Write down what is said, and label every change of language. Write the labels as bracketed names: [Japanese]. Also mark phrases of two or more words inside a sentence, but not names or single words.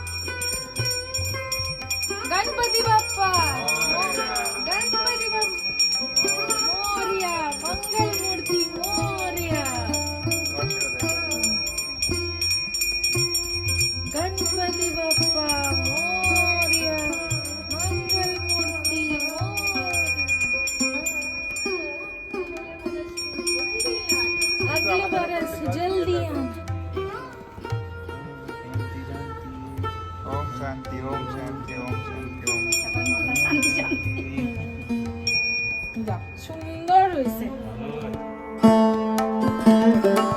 [Marathi] गणपति बाप्पा, गणपति बाप्पा मोरया, मंगल मूर्ति मोरया, गणपति बाप्पा मोरया, मंगल मूर्ति [Hindi] अगले बरस जल्दी आना। [Sanskrit] ओम शांति ओम शांति ओम शांति ओम [Bangla] সুন্দর হয়েছে।